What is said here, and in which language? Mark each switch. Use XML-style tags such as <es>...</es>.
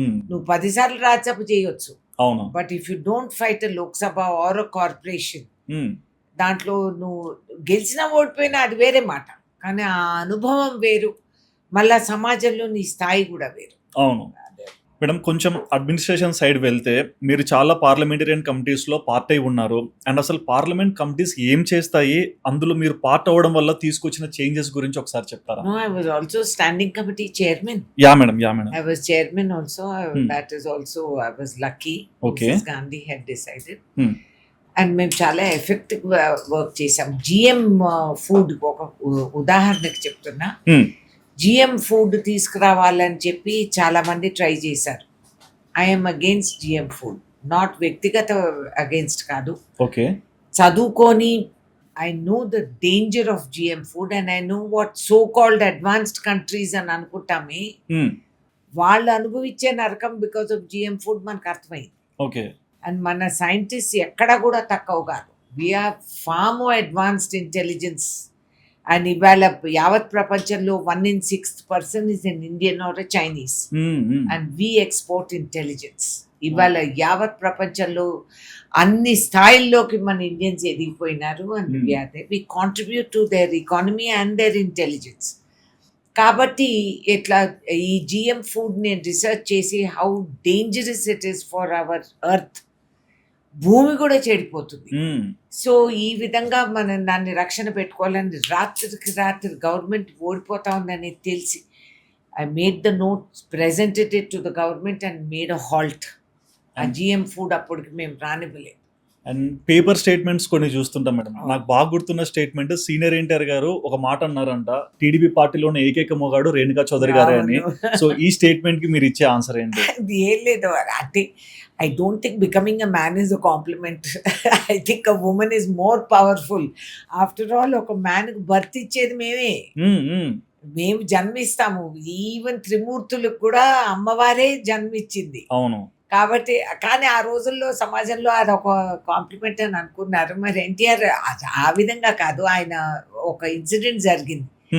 <te>నువ్వు 10 సార్లు రాజ్యసభ చేయొచ్చు,</te> <en>but if you don't fight a Lok Sabha or a corporation,</en> <te>దాంట్లో నువ్వు గెలిచినా ఓడిపోయినా అది వేరే మాట, కానీ ఆ అనుభవం వేరు, మళ్ళా సమాజంలో నీ స్థాయి కూడా వేరు. అవును మేడం. కొంచెం అడ్మినిస్ట్రేషన్ సైడ్ వెళ్తే మీరు చాలా పార్లమెంటేరియన్ కమిటీస్లో పార్ట్ అయి ఉన్నారు. అండ్ అసలు పార్లమెంట్ కమిటీస్ ఏం చేస్తాయి, అందులో మీరు పార్ట్ అవ్వడం వల్ల తీసుకొచ్చిన చేంజెస్ గురించి ఒకసారి చెప్తారా?</te> <en>No, I was also standing committee chairman. Yeah madam, yeah madam. I was chairman also. That is also, I was lucky. Okay. Mrs. Gandhi had decided.</en> <te>And మేము చాలా ఎఫెక్టివ్ వర్క్ చేసాం. GM food ఒక ఉదాహరణకి చెప్తున్నా. GM food తీసుకురావాలని చెప్పి చాలా మంది ట్రై చేశారు.</te> <en>I'm against GM food, not వ్యక్తిగత against కాదు. Okay,</en> <te>చదువుకొని</te> <en>I know the danger of GM food and I know what so called advanced countries</en> <te>అని అనుకుంటామే, వాళ్ళు అనుభవించే నరకం</te> <en>because of GM food</en> <te>మనకు అర్థమైంది.</te> <en>okay,</en> <te>అండ్ మన సైంటిస్ట్ ఎక్కడ కూడా తక్కువ కాదు.</te> <en>We are far more advanced intelligence. And</en> <te>ఇవాళ యావత్ ప్రపంచంలో</te> <en>1 in 6 person is an Indian or a Chinese. And we export intelligence.</en> <te>ఇవాళ యావత్ ప్రపంచంలో అన్ని స్థాయిల్లోకి మన Indians ఎదిగిపోయినారు.</te> <en>And we contribute to their economy and their intelligence.</en> <te>కాబట్టి ఇట్లా ఈ జిఎం ఫుడ్ నేను రీసెర్చ్ చేసి</te> <en>How dangerous it is for our earth.</en> <te>భూమి కూడా చెడిపోతుంది. సో ఈ విధంగా మనం దాన్ని రక్షణ పెట్టుకోవాలని రాత్రికి రాత్రి గవర్నమెంట్ ఓడిపోతా ఉందని తెలిసి</te> <en>I made the notes, presented it to the government and made a halt.</en> <te>ఆ జిఎం ఫుడ్ అప్పటికి మేము రానివ్వలేదు. అండ్ పేపర్ స్టేట్మెంట్స్ కొన్ని చూస్తుంటాం మేడం. నాకు బాగా గుర్తున్న స్టేట్మెంట్, సీనియర్ ఎన్టీఆర్ గారు ఒక మాట అన్నారంట, టీడీపీ పార్టీలోనే ఏకైక మొగాడు రేణుకా చౌదరి గారే అని. సో ఈ స్టేట్మెంట్ కి మీరు ఇచ్చే ఆన్సర్ ఏంటి? అది ఏం లేదు అంటే</te> <en>I don't think becoming a man is a compliment. I think a woman is more powerful. After all,</en> <te>ఒక మ్యాన్కి బర్త్ ఇచ్చేది మేమే. మేము జన్మిస్తాము. ఈవెన్ త్రిమూర్తులకు కూడా అమ్మవారే జన్మిచ్చింది. అవును. కాబట్టి కానీ ఆ రోజుల్లో సమాజంలో అది ఒక కాంప్లిమెంట్ అని అనుకున్నారు. మరి ఎన్టీఆర్ ఆ విధంగా కాదు. ఆయన ఒక ఇన్సిడెంట్ జరిగింది,</te>